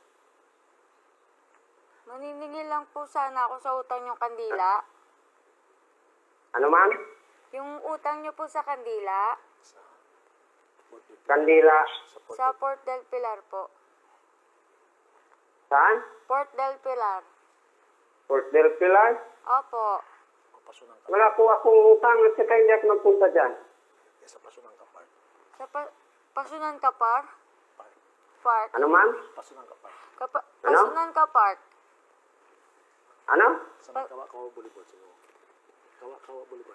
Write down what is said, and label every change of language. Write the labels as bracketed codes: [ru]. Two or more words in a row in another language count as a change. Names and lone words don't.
[tl] Maniningil lang po sana ako sa utang yung kandila. Ano ma'am? Yung utang niyo po sa kandila. Kandila. Sa Port del Pilar po. Saan? Port del Pilar. Port del Pilar? Opo. Wala po akong utang at saka hindi ako nagpunta dyan. Sa Pasunangka Park. Sa Pasunangka Park? Park. Ano ma'am? Pasunangka Park. Pasunangka Park. Ano? Sa Kawa Boulevard. Kawa Boulevard.